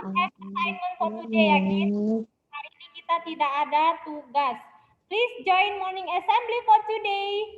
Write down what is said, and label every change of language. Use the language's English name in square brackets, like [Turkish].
[English] Assignment for today ya, kids. [Indonesian] Hari ini kita tidak ada tugas. [English] Please join morning assembly for today.